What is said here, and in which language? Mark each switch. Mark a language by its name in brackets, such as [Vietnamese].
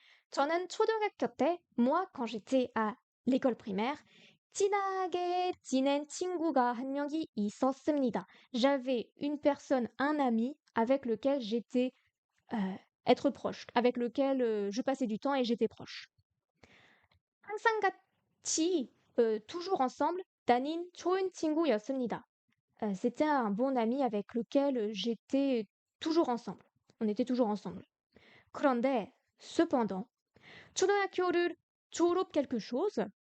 [Korean] 저는 초등학교 때, [French] moi, quand j'étais à l'école primaire, [Korean] 친하게 지낸 친구가 한 명이 있었습니다. [French] J'avais une personne, un ami, avec lequel j'étais être proche, avec lequel je passais du temps et j'étais proche. [Korean] 항상 같이, [French] toujours ensemble, [Korean] 다닌 좋은 친구였습니다. [French] C'était un bon ami avec lequel j'étais toujours ensemble. On était toujours ensemble. [Korean] 그런데, [French] cependant, [Korean] 초등학교를 졸업 [French] quelque chose.